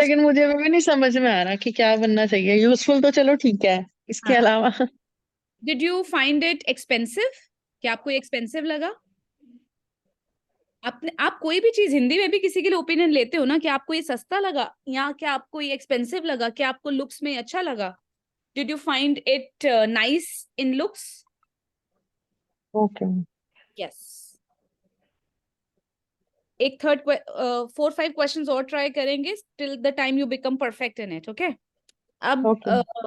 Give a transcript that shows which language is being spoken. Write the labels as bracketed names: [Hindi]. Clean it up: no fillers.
[Hindi] लेकिन मुझे अभी भी नहीं समझ में आ रहा कि क्या बनना चाहिए। यूजफुल तो चलो ठीक है, इसके हाँ। अलावा [English] Did you find it expensive? [Hindi] क्या आपको एक्सपेंसिव लगा? आप कोई भी चीज हिंदी में भी किसी के लिए ओपिनियन लेते हो ना, कि आपको ये सस्ता लगा या क्या आपको ये एक्सपेंसिव लगा, क्या आपको लुक्स में अच्छा लगा? [English] Did you find it nice in looks? Okay Yes. [Hindi] एक थर्ड 4-5 क्वेश्चंस और ट्राई करेंगे [English] till the time you become perfect in it. Okay. अब Okay.